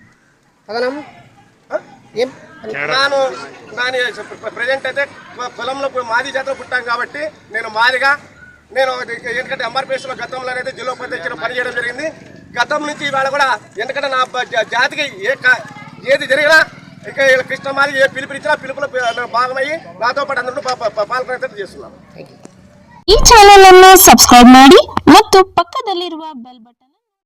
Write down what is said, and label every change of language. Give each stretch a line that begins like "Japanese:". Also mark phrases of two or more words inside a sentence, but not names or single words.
Telugu: ప్రజెంట్ అయితే పొలంలో మాది జాతర పుట్టాం కాబట్టి నేను మాదిగా ఎందుకంటే ఎంఆర్పిఎస్లో గతంలో అనేది జిల్లా ఉపాధ్యక్షులు పనిచేయడం జరిగింది. గతం నుంచి ఇవాళ కూడా ఎందుకంటే నా జాతికి ఏది జరిగినా ఇక కృష్ణ మాదిగ ఏ పిలుపునిచ్చినా పిలుపులో భాగమయ్యి నాతో పాటు అందరూ పాల్గొనేటట్టు చేస్తున్నాం.
Kannada: ಈ ಚಾನೆಲ್ ಅನ್ನು ಸಬ್ಸ್ಕ್ರೈಬ್ ಮಾಡಿ ಮತ್ತು ಪಕ್ಕದಲ್ಲಿರುವ
English: bell button